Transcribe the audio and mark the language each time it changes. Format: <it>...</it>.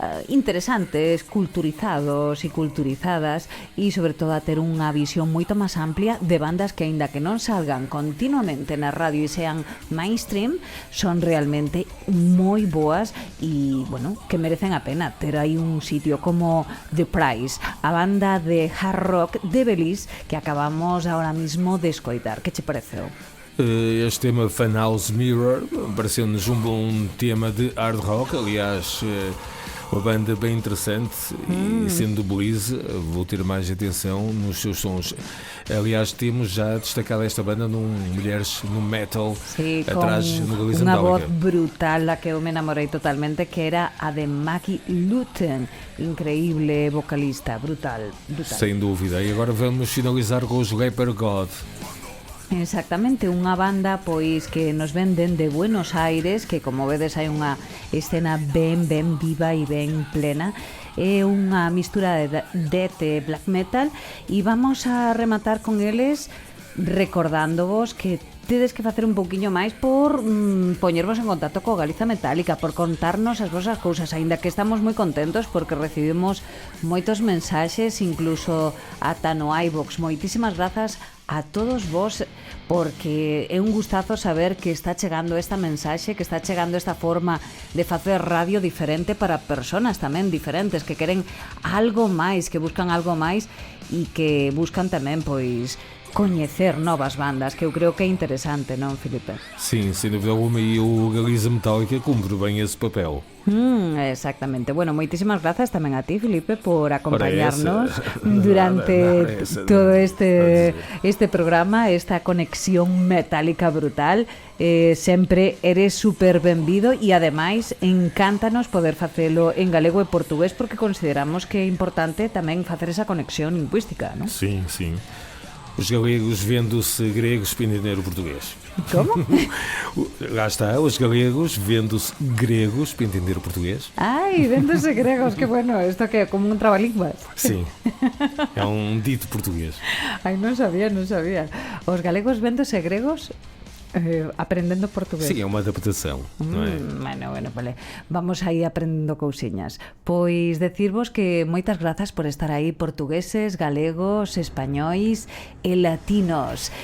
<gl>interesantes, culturizados e culturizadas e, sobre todo, a ter unha visión moito máis amplia de bandas que, aínda que non salgan continuamente na radio e sean mainstream, son realmente moi boas e, bueno, que merecen a pena ter aí un sitio como The Price, a banda de hard rock de Belize que acabamos ahora mismo de escoitar. Que che pareceu?</gl> <pt>Este tema Funhouse Mirror pareceu-nos um bom tema de hard rock, aliás, uma banda bem interessante e, sendo do Belize, vou ter mais atenção nos seus sons. Aliás, temos já destacado esta banda num Mulheres no Metal,</pt> <gl>sí,</gl> <pt>atrás no Galiza</pt> <gl>unha</gl> <pt>Metálica.</pt> <gl>voz brutal, a que eu me namorei totalmente, que era a de Maggie Luton, increíble vocalista, brutal.</gl> <pt>Sem dúvida. E agora vamos finalizar com os Rapper God.</pt> <gl>Exactamente, unha banda pois que nos ven dende Buenos Aires, que como vedes hai unha escena ben viva e ben plena. É unha mistura de death e black metal e vamos a rematar con eles recordándovos que tedes que facer un pouquiño máis por poñervos en contacto co Galiza Metálica, por contarnos as vosas cousas, aínda que estamos moi contentos porque recibimos moitos mensaxes, incluso ata no iVoox. Moitísimas grazas a todos vos, porque é un gustazo saber que está chegando esta mensaxe, que está chegando esta forma de facer radio diferente para persoas tamén diferentes, que queren algo máis, que buscan algo máis e que buscan tamén, pois, coñecer novas bandas, que eu creo que é interesante, non, Filipe?</gl> <pt>Sim, sem dúvida alguma, e o Galiza Metálica cumpre bem esse papel.</pt> <gl>Exactamente. Bueno, moitísimas grazas tamén a ti, Filipe, por acompañarnos durante todo este programa, esta conexión metálica brutal. Sempre eres super benvido e, ademais, encántanos poder facelo en galego e portugués, porque consideramos que é importante tamén facer esa conexión lingüística, non?</gl> <pt>Sim, sim. Os galegos vendo-se gregos para entender o português.</pt> <gl>Como?</gl> <pt>Lá está, os galegos vendo-se gregos para entender o português.</pt> <gl>Ai,</gl> <pt>vendo-se gregos,</pt> <gl>que bueno, isto que é como un trabalínguas.</gl> <pt>Sim, é um dito português.</pt> <gl>Ai, non sabía.</gl> <pt>Os galegos vendo-se gregos</pt> <gl>aprendendo portugués.</gl> <pt>Sim, é uma adaptação, non é?</pt> <gl>Bueno, vale. Vamos aí aprendendo cousiñas. Pois decirvos que moitas grazas por estar aí, portugueses, galegos, españois e latinos.</gl>